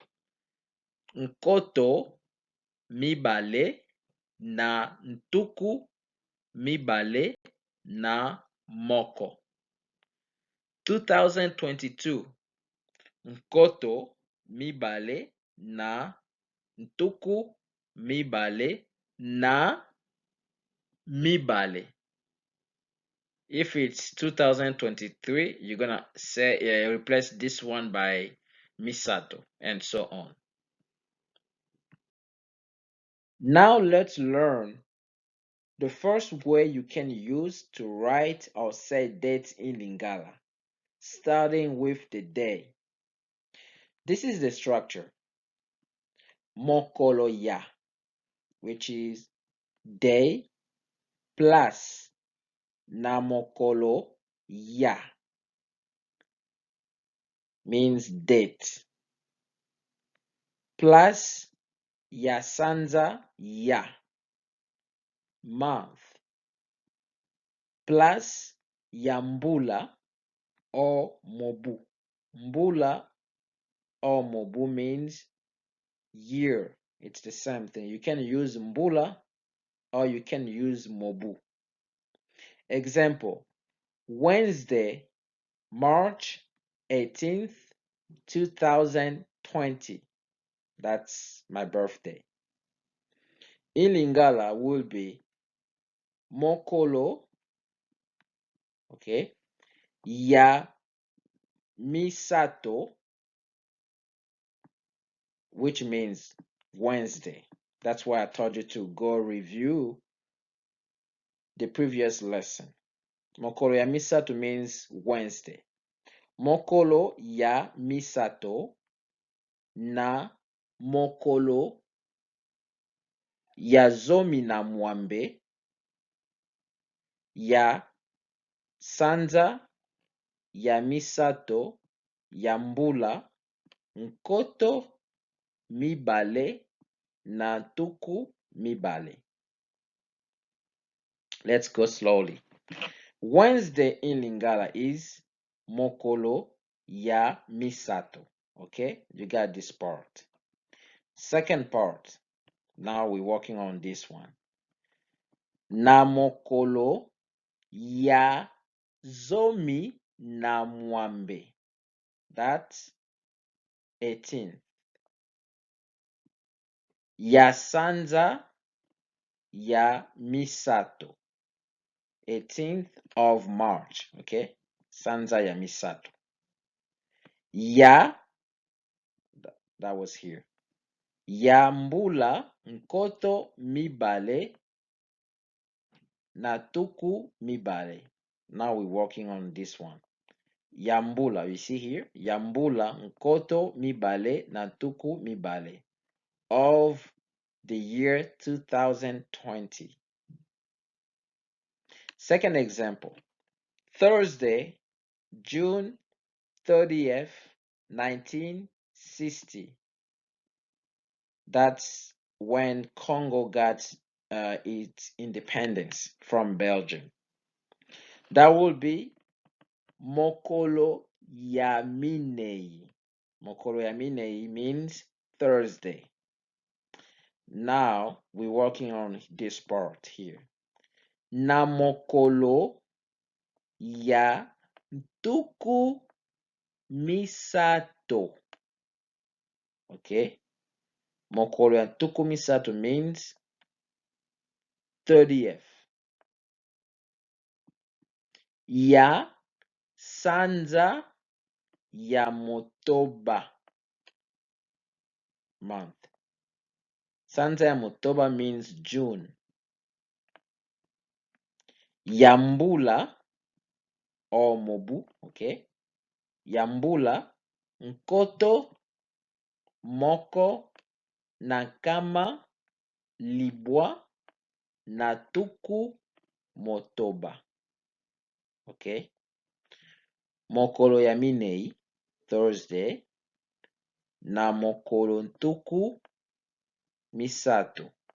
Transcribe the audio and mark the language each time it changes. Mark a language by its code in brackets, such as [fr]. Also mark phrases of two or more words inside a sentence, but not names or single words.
[ln] Nkoto mibale na ntuku mibale na moko. 2022. Nkoto mibale na ntuku mibale na mibale. [en] If it's 2023, you're gonna say replace this one by Misato and so on. Now let's learn the first way you can use to write or say dates in Lingala, starting with the day. This is the structure. [ln] Mokolo ya, [en] which is day plus [ln] na mokolo ya, [en] means date, plus [ln] ya sanza ya, [en] month, plus [ln] ya mbula [en] or mobu. Mbula or mobu means year. It's the same thing. You can use mbula or you can use mobu. Example, Wednesday, March 18th, 2020. That's my birthday. In Lingala will be Mokolo, okay, [ln] ya Misato, [en] which means Wednesday. That's why I told you to go review the previous lesson. [ln] Mokolo ya Misato [en] means Wednesday. [ln] Mokolo ya Misato na mokolo ya zomi na mwambe ya sanza ya misato ya mbula nkoto mibale na tuku mibale. [en] Let's go slowly. Wednesday in Lingala is [ln] mokolo ya misato. [en] Okay, you got this part. Second part. Now we're working on this one. [ln] Na mokolo ya zomi na mwambe. [en] That's 18. [ln] Ya sanza ya misato. [en] 18th of March. Okay. [ln] Sanza ya misato. Ya, [en] that was here. [ln] Ya mbula nkoto mibale na tuku mibale. [en] Now we're working on this one. Yambula, you see here? [ln] Yambula nkoto mibale na tuku mibale [en] of the year 2020. Second example, Thursday, June 30th, 1960. That's when Congo got its independence from Belgium. That will be [ln] Mokolo Yaminei. Mokolo Yaminei [en] means Thursday. Now we're working on this part here. [ln] Na mokolo ya ntuku misato. Okay. Mokolo ya ntuku misato [en] means 30th. [ln] Ya sanza ya motoba month. Sanza ya motoba [en] means June. [ln] Yambula or mobu, okay? Yambula, nkoto, moko, na nkama, libwa, na tuku, motoba, okay? Mokolo ya minei, Thursday, na mokolo ntuku, misato,